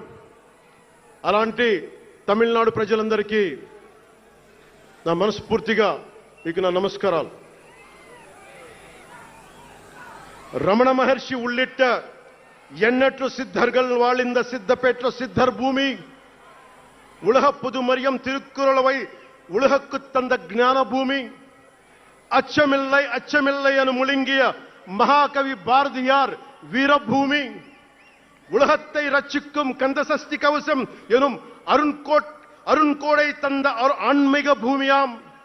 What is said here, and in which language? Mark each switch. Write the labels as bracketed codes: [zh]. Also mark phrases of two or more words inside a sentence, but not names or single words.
[te] అలాంటి తమిళనాడు ప్రజలందరికీ నా మనస్ఫూర్తిగా మీకు నా నమస్కారాలు. [ta] ரமண மகரிஷி உள்ளிட்ட எண்ணற்ற சித்தர்கள் வாழ்ந்த சித்தர்பேட்டை சித்தர் பூமி உலக பொதுமறையாம் திருக்குறளை உலகுக்கு தந்த ஞான பூமி அச்சமில்லை அச்சமில்லை என முழுங்கிய மகாகவி பாரதியார் வீரபூமி உலகத்தை ரட்சிக்கும் கந்தசஷ்டி கவசம் எனும் அருண்கோடை தந்த ஆன்மீக பூமியாம்